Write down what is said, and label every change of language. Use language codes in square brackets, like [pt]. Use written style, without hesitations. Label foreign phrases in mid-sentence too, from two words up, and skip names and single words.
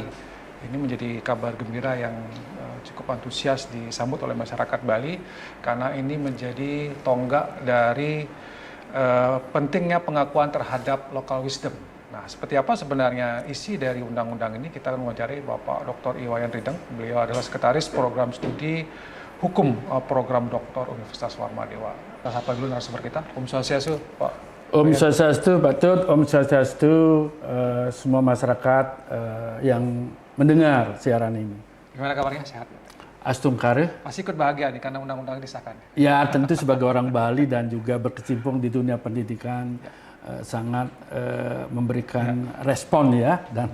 [id] Ini menjadi kabar gembira yang cukup antusias disambut oleh masyarakat Bali karena ini menjadi tonggak dari pentingnya pengakuan terhadap [en] local wisdom. [id] Nah, seperti apa sebenarnya isi dari undang-undang ini? Kita akan mewawancarai Bapak Dr. Iwayan Rideng. Beliau adalah Sekretaris Program Studi Hukum Program Doktor Universitas Warmadewa. Kita sapa dulu narasumber kita. [ban] Om Swastiastu, [id] Pak. [ban] Om Swastiastu, [id] Pak Tut. [ban] Om Swastiastu, [id] semua masyarakat yang mendengar siaran ini. Gimana kabarnya? Sehat? Astungkare. Pasti ikut bahagia nih karena undang-undang disahkan. Ya, tentu sebagai orang Bali dan juga berkecimpung di dunia pendidikan. Sangat memberikan respon ya dan